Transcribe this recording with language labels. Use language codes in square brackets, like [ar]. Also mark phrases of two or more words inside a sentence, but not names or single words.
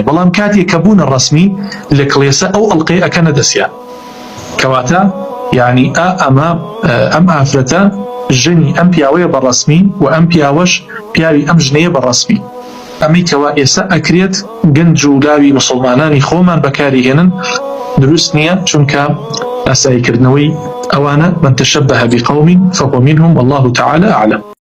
[ckb] بەڵام کاتێک کە بوونە ڕەسمی لە کڵێسە، ئەو ئەڵقەیە ئەکەنە دەستیان، کەواتە یعنی ئەم ئافرەتە ژنی ئەم پیاوەیە بە ڕەسمی و ئەم پیاوەش پیاوی ئەم ژنەیە بە ڕەسمی. ئەمەی کەوا ئێستا ئەکرێت گەنج و لاوی مسڵمانانی خۆمان بەکاری هێنن دروست نییە، چونکە ئاساییکردنەوەی ئەوانە [ar] من تشبه بقوم فهو منهم والله تعالى أعلم.